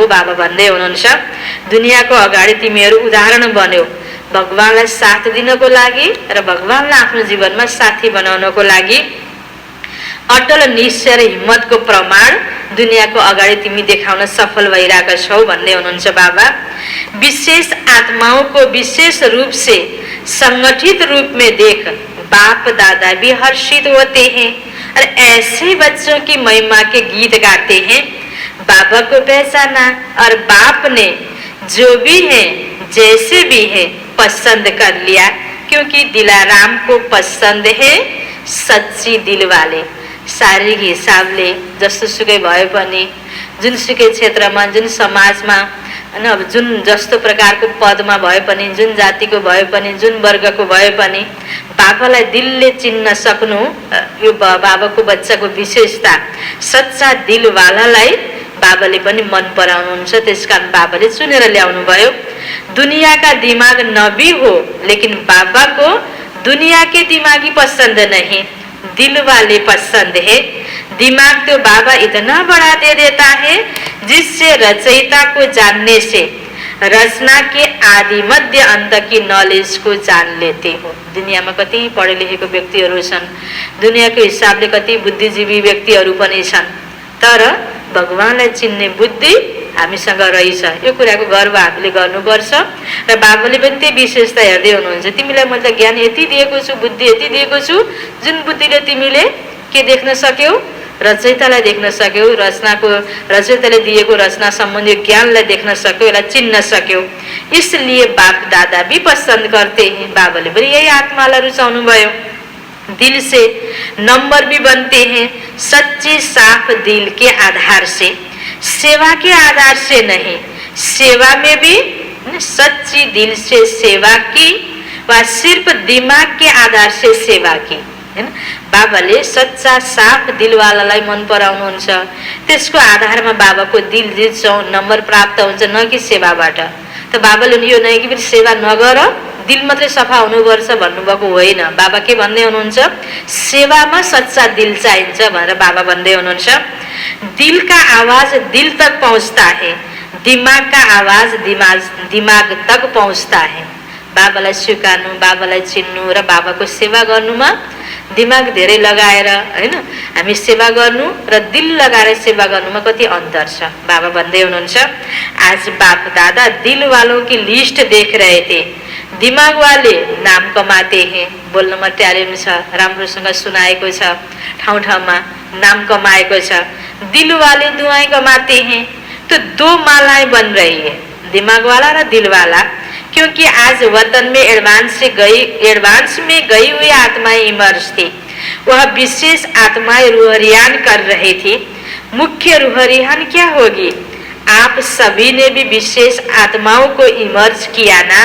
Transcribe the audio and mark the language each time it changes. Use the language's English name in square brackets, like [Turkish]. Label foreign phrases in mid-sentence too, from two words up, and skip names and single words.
[Nepali] बाबा भन्दै हुनुहुन्छ, दुनियाँको अगाडि तिमीहरू उदाहरण बन्यौ भगवानलाई साथ दिनको लागि र भगवानलाई आफ्नो जीवनमा साथी बनाउनको लागि। अटल निश्चय र हिम्मतको प्रमाण दुनियाँको अगाडि तिमी देखाउन सफल भइरहेका छौ भन्दै हुनुहुन्छ बाबा। [Hindi] विशेष आत्माओं को विशेष रूप से संगठित रूप में देख बाप दादा भी हर्षित होते हैं और ऐसे बच्चों की महिमा के गीत गाते हैं। बाबा को पहचाना और बाप ने जो भी है जैसे भी है पसंद कर लिया, क्योंकि दिलाराम को पसंद है सच्ची दिल वाले। [Nepali] शारीरिक हिसाबले जस्तोसुकै भए पनि, जुनसुकै क्षेत्रमा, जुन समाजमा हैन, अब जुन जस्तो प्रकारको पदमा भए पनि, जुन जातिको भए पनि, जुन वर्गको भए पनि बाबालाई दिलले चिन्न सक्नु यो बाबाको बच्चाको विशेषता। सच्चा दिलवालालाई बाबाले पनि मन पराउनुहुन्छ, त्यसकारण बाबाले चुनेर ल्याउनु भयो। [Hindi] दुनिया का दिमाग नबी हो, लेकिन बाबा को दुनिया के दिमागी पसंद नहीं, दिल वाले पसंद है। दिमाग तो बाबा इतना बढ़ा दे देता है जिससे रचयिता को जानने से रचना के आदि मध्य अंत की नॉलेज को जान लेते हो। [Nepali] दुनिया में कति पढे लेखेको व्यक्तिहरू छन्, दुनियाको हिसाबले कति बुद्धिजीवी व्यक्तिहरू पनि छन्, तर भगवानलाई चिन्ने बुद्धि हामीसँग रहेछ। यो कुराको गर्व हामीले गर्नुपर्छ। र बाबाले पनि त्यही विशेषता हेर्दै हुनुहुन्छ, तिमीलाई मैले ज्ञान यति दिएको छु, बुद्धि यति दिएको छु, जुन बुद्धिले तिमीले के देख्न सक्यौ, रचयितालाई देख्न सक्यौ, रचयिताले दिएको रचना सम्बन्धी ज्ञानलाई देख्न सक्यौ, यसलाई चिन्न सक्यौ। [Hindi] इसलिए बाप दादा भी पसंद करते हैं। [Nepali] बाबाले पनि यही आत्मालाई रुचाउनु भयो। [Hindi] दिल से नंबर भी बनते हैं, सच्चे साफ दिल के आधार से, सेवा के आधार से नहीं। सेवा में भी सच्ची दिल से सेवा की वा सिर्फ दिमाग के आधार से सेवा की, [Nepali] हैन। बाबाले सच्चा साफ दिलवालालाई मन पराउनुहुन्छ, त्यसको आधारमा बाबाको दिल जित्छौँ, नम्बर प्राप्त हुन्छ, न कि सेवाबाट। त बाबाले यो नै कि सेवा नगर, दिल मात्रै सफा हुनुपर्छ भन्नुभएको होइन। बाबा के भन्दै हुनुहुन्छ, सेवामा सच्चा दिल चाहिन्छ भनेर बाबा भन्दै हुनुहुन्छ। [Hindi] दिल का आवाज दिल तक पहुँचता है, दिमाग का आवाज दिमाग तक पहुँचता है। [Nepali] बाबालाई स्वीकार्नु, बाबालाई चिन्नु र बाबाको सेवा गर्नुमा दिमाग धेरै लगाएर, हैन, हामी सेवा गर्नु र दिल लगाएर सेवा गर्नुमा कति अन्तर छ। बाबा भन्दै हुनुहुन्छ, [Hindi] आज बाप दादा दिल वालों की लिस्ट देख रहे थे, दिमाग वाले नाम कमाते हैं। [Nepali] बोल्नमा ट्यालेन्ट छ, राम्रोसँग सुनाएको छ, ठाउँ ठाउँमा नाम कमाएको छ। [Hindi] दिल वाले दुआएं कमाते हैं, तो दो मालाएं बन रही है, दिमाग वाला र दिल वाला। क्योंकि आज वतन में एडवांस में गई हुई आत्माएं इमर्ज थी, वह विशेष आत्माएं रूहरियान कर रही थी। मुख्य रूहरियान क्या होगी? आप सभी ने भी विशेष आत्माओं को इमर्ज किया ना।